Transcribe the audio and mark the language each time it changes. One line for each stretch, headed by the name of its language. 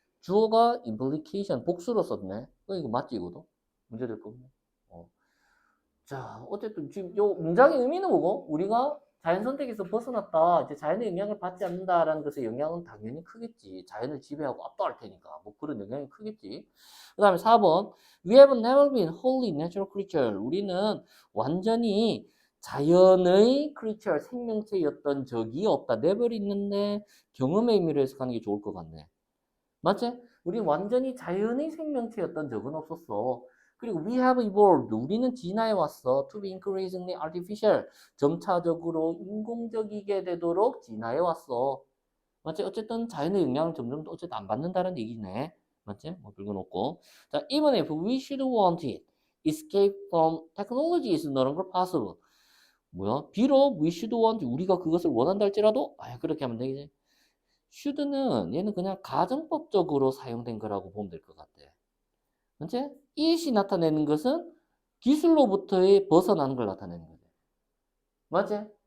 Korean: 주어가 implication 복수로 썼네. 이거 맞지 이거도? 문제 될 거고. 어. 자, 어쨌든 지금 요 문장의 의미는 뭐고? 우리가 자연 선택에서 벗어났다. 이제 자연의 영향을 받지 않는다라는 것의 영향은 당연히 크겠지. 자연을 지배하고 압도할 테니까. 뭐 그런 영향이 크겠지. 그 다음에 4번.
English: We have never been wholly natural creature.
Korean: 우리는 완전히 자연의 creature, 생명체였던 적이 없다. never 있는데 경험의 의미로 해석하는 게 좋을 것 같네. 맞지? 우리 완전히 자연의 생명체였던 적은 없었어.
English: 그리고 we have evolved.
Korean: 우리는 진화해 왔어.
English: To be increasingly artificial.
Korean: 점차적으로 인공적이게 되도록 진화해 왔어. 맞지? 어쨌든 자연의 영향을 점점 더 어쨌든 안 받는다는 얘기네. 맞지? 뭐 긁어놓고.
English: 자, even if we should want it, escape from technology is no longer possible.
Korean: 뭐야? 비록
English: we should want,
Korean: 우리가 그것을 원한다 할지라도, 그렇게 하면 되겠지. should는 얘는 그냥 가정법적으로 사용된 거라고 보면 될 것 같아. 현재 it이 나타내는 것은 기술로부터의 벗어나는 걸 나타내는 거죠. 맞지?